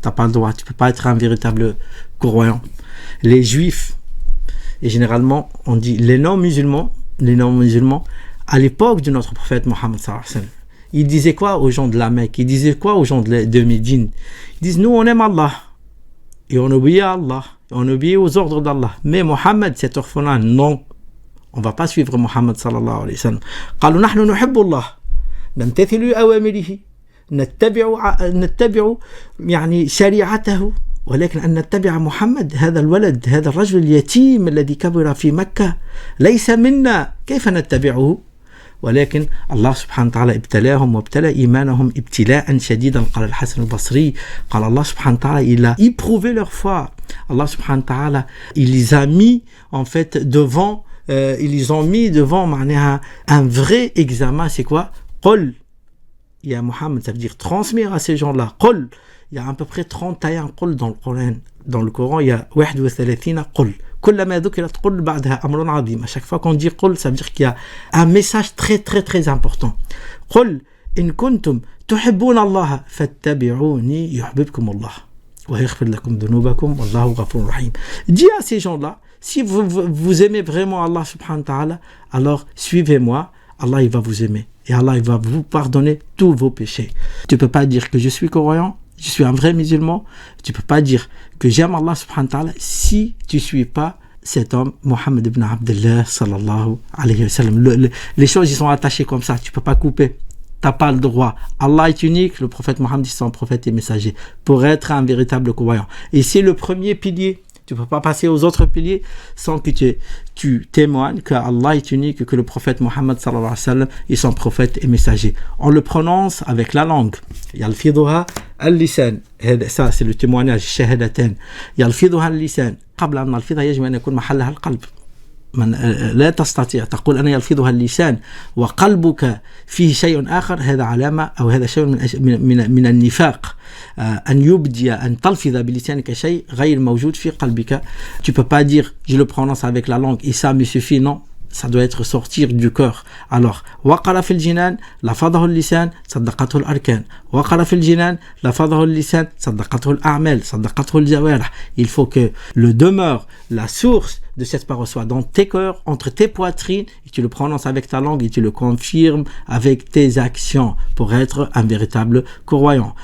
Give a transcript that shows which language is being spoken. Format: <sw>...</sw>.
<fr>Tu n'as pas le droit, tu ne peux pas être un véritable croyant. Les juifs, et généralement on dit les non-musulmans, à l'époque de notre prophète Mohammed sallallahu alayhi wa sallam, ils disaient quoi aux gens de la Mecque? Ils disaient quoi aux gens de Médine? Ils disent: nous on aime Allah et on obéit à Allah, et on obéit aux ordres d'Allah, mais Mohammed cet orphelin, non, on va pas suivre Mohammed sallallahu alayhi wa sallam.</fr> <ar>قالوا نحن نحب الله نمتثل أوامره نتبع شريعته ولكن أن نتبع محمد هذا الولد هذا الرجل اليتيم الذي كبر في مكة ليس منا كيف نتبعه؟ ولكن الله سبحانه وتعالى ابتلاهم وابتلى إيمانهم ابتلاء شديدا. قال الحسن البصري قال الله سبحانه وتعالى</ar> <fr>il a éprouvé leur foi. Allah subhanahu wa ta'ala il les a mis en fait devant un vrai examen. C'est quoi?</fr> <ar>قل يا محمد,</ar> <fr>ça veut dire transmettre à ces gens-là. قل, il y a à peu près 31 قل dans le Coran. Dans le Coran, il y a 31 قل.</fr> <ar>كلما ذكرت قل بعدها أمر عظيم.</ar> <fr>À chaque fois qu'on dit قل, ça veut dire qu'il y a un message très très très important.</fr> <ar>قل إن كنتم تحبون الله فاتبعوني يحببكم الله ويغفر لكم ذنوبكم والله غفور رحيم.</ar> <fr>Dis à ces gens-là, si vous aimez vraiment Allah subhanahu wa ta'ala, alors suivez-moi, Allah il va vous aimer et Allah il va vous pardonner tous vos péchés. Tu peux pas dire que je suis croyant, je suis un vrai musulman, tu peux pas dire que j'aime Allah subhanahu wa ta'ala si tu suis pas cet homme Mohammed ibn Abdullah sallallahu alayhi wa sallam. Les choses ils sont attachées comme ça, tu peux pas couper. T'as pas le droit. Allah est unique, le prophète Mohammed est son prophète et messager pour être un véritable croyant. Et c'est le premier pilier. Tu peux pas passer aux autres piliers sans que tu témoignes que Allah est unique, que le prophète Mohammed sallallahu alayhi wa sallam est son prophète et messager. On le prononce avec la langue.</fr> <ar>Yalfidhuha al-lisan.</ar> <fr>Ça c'est le témoignage shahadatan.</fr> <ar>Yalfidhuha al-lisan. قبل أن نلفظها يجب أن يكون محلها القلب. من لا تستطيع تقول أنا يلفظها اللسان وقلبك فيه شيء آخر, هذا علامة أو هذا شيء من النفاق. أن يبدي أن تلفظ بلسانك شيء غير موجود في قلبك.</ar> <fr>Tu peux pas dire je le prononce avec la langue et ça me suffit, non. Ça doit être sortir du cœur.</fr> <ar>Alors, وقر في الجنان لفظه اللسان صدقته الأركان. وقر في الجنان لفظه اللسان صدقته الأعمال صدقته الجوارح.</ar> <fr>Il faut que le demeure, la source de cette parole soit dans tes cœurs, entre tes poitrines, et tu le prononces avec ta langue et tu le confirmes avec tes actions pour être un véritable croyant.</fr>